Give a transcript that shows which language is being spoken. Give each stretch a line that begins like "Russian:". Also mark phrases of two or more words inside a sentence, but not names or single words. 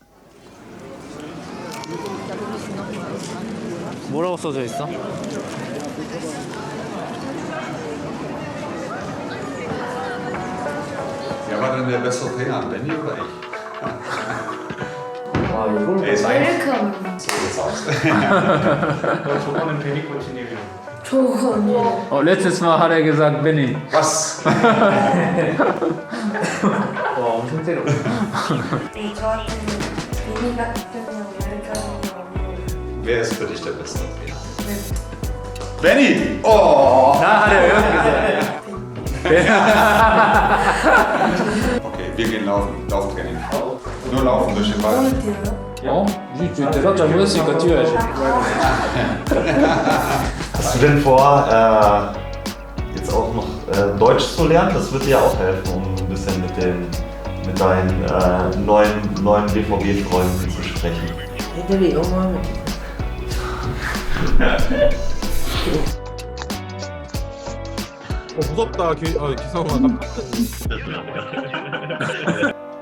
Korean: 뭐라고 써져 있어?
German: Wer war denn der bessere Trainer, Benny oder ich?
Korean: 와 이걸 ey, 셀크하면
German: So sieht's aus.
Korean: 저번엔 베니 코치님이랑. 저거
German: letztes Mal hat er gesagt Benny. Was?
Korean: 와 엄청 때려. 네, 저한테는 미니가 득점이라고 말해주는
German: Wer ist für dich der beste Trainer?
Korean: 거
German: Benny! Oh! 나 hat er gesagt. Okay, wir gehen laufen. Lauftraining. Nur laufen durch den Wald.
Korean: 어? 내가 잘못했으니까 뛰어야지.
German: Hast du denn vor, jetzt auch noch Deutsch zu lernen? Das wird dir auch helfen, um ein bisschen mit deinen neuen BVB-Freunden zu sprechen.
Korean: 애들이 영어하면 무섭다 기성아.